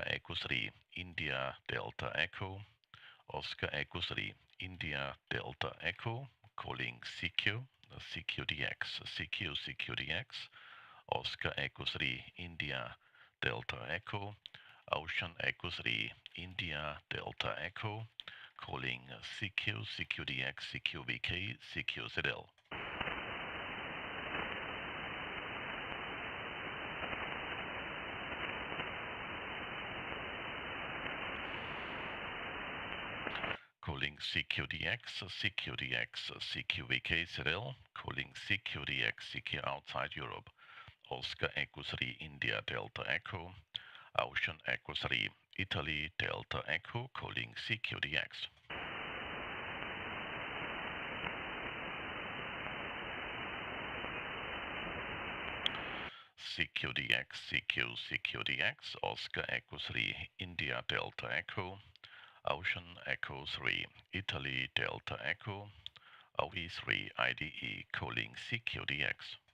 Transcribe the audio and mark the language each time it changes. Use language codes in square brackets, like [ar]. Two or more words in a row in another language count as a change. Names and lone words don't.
[en] Echo 3 India Delta Echo, Oscar Echo 3 India Delta Echo, calling CQ, CQDX, CQ, CQDX, Oscar Echo 3 India Delta Echo, Ocean Echo 3 India Delta Echo, calling CQ, CQDX, CQVK, CQZL. Calling CQDX, CQDX, CQVKZL, calling CQDX, CQ outside Europe, Oscar Echo 3 India Delta Echo, Ocean Echo 3 Italy Delta Echo, calling CQDX. CQDX, CQ, CQDX, Oscar Echo 3 India Delta Echo, Ocean Echo 3 Italy Delta Echo, OE3IDE, calling CQDX.